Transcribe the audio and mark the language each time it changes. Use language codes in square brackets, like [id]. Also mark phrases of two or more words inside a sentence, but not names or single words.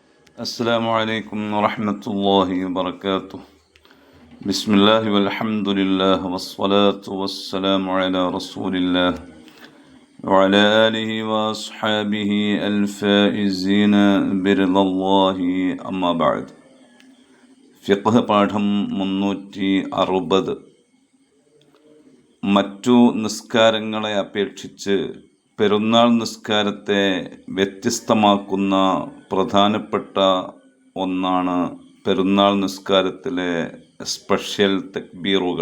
[ar] السلام عليكم ورحمة الله وبركاته. بسم الله والحمد لله والصلاة والسلام على رسول الله وعلى آله وأصحابه الفائزين برضا الله أما بعد. [ml] ഫിഖ്ഹ് പാഠം 360. മറ്റു നിസ്കാരങ്ങളെ അപേക്ഷിച്ച് പെരുന്നാൾ നിസ്കാരത്തെ വ്യത്യസ്തമാക്കുന്ന പ്രധാനപ്പെട്ട ഒന്നാണ് പെരുന്നാൾ നിസ്കാരത്തിലെ സ്പെഷ്യൽ തക്ബീറുകൾ.